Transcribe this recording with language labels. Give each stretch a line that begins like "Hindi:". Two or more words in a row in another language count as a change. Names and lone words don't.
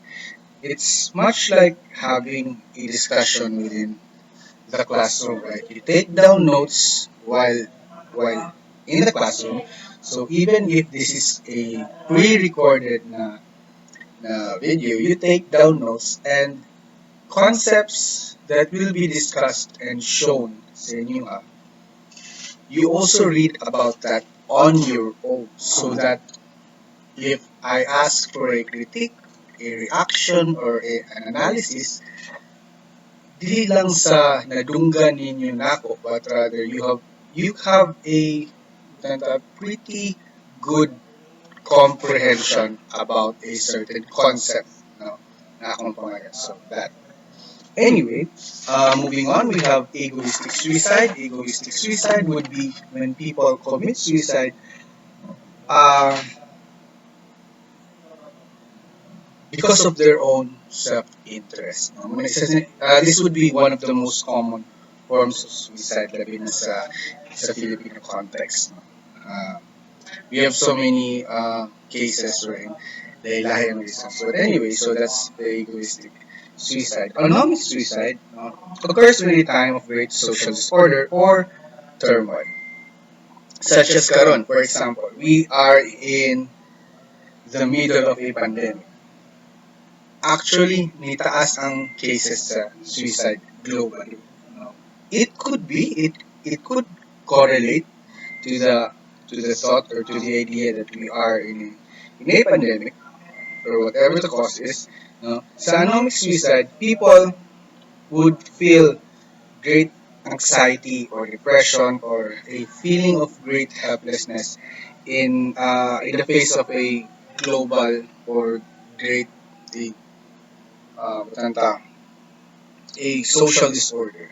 English: It's much like having a discussion within the classroom, right? You take down notes while in the classroom. So even if this is a pre-recorded na video, you take down notes and concepts that will be discussed and shown
Cebuano: sa inyo
English: you also read about that on your own so that if I ask for a critique, a reaction, or an analysis,
Cebuano: dili lang sa nadunggan ninyo nako,
English: but rather you have a pretty good comprehension about a certain concept no,
Cebuano: na akong pangalan.
English: So that. Anyway, moving on, we have egoistic suicide. Egoistic suicide would be when people commit suicide uh, because of their own self-interest. This would be one of the most common forms of suicide
Cebuano: labi na sa
English: Filipino context. No? We have so many cases wherein
Cebuano: lahi-lahi ang
English: reasons. But anyway, so that's the egoistic suicide. Autonomic suicide occurs when a time of great social disorder or turmoil, such as karon. For example, we are in the middle of a pandemic. Actually,
Cebuano: nitaas ang cases sa
English: suicide globally.
Cebuano: No?
English: It could correlate to the thought or to the idea that we are in a pandemic or whatever the cause is. No? Sa anomic suicide, people would feel great anxiety or depression or a feeling of great helplessness in the face of a global or great a, uh, a social disorder.